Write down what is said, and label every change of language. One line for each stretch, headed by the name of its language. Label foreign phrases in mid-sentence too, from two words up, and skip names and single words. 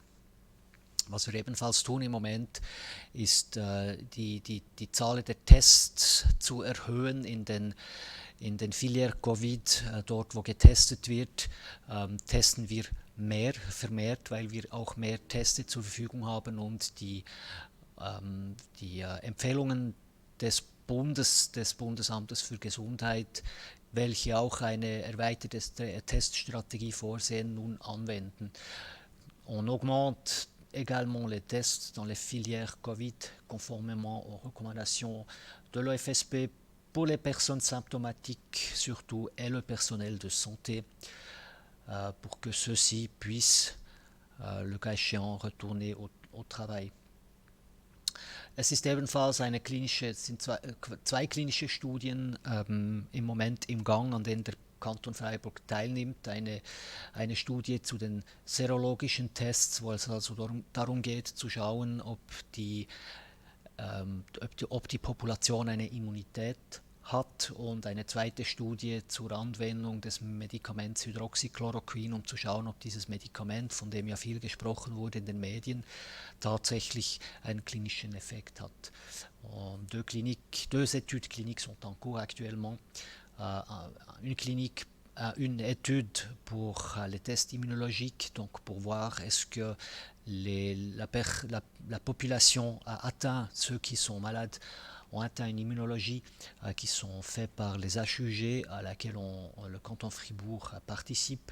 German: Was wir ebenfalls tun im Moment, ist die Zahl der Tests zu erhöhen in den Filière Covid, dort wo getestet wird, testen wir vermehrt, weil wir auch mehr Tests zur Verfügung haben und die Empfehlungen des Bundesamtes für Gesundheit, welche auch eine erweiterte Teststrategie vorsehen, nun anwenden.
French: On augmente également les tests dans les filières Covid conformément aux recommandations de l'OFSP pour les personnes symptomatiques surtout et le personnel de santé pour que ceux-ci puissent, le cas échéant, retourner au travail.
German: Es ist ebenfalls es sind zwei klinische Studien im Moment im Gang, an denen der Kanton Freiburg teilnimmt. Eine Studie zu den serologischen Tests, wo es also darum geht zu schauen, ob die Population eine Immunität hat, und eine zweite Studie zur Anwendung des Medikaments Hydroxychloroquin, um zu schauen, ob dieses Medikament, von dem ja viel gesprochen wurde in den Medien, tatsächlich einen klinischen Effekt hat.
French: Deux études cliniques sont en cours actuellement. Une étude pour les tests immunologiques, donc pour voir est-ce que la population a atteint, ceux qui sont malades ont atteint une immunologie qui sont faits par les HUG à laquelle le canton Fribourg participe.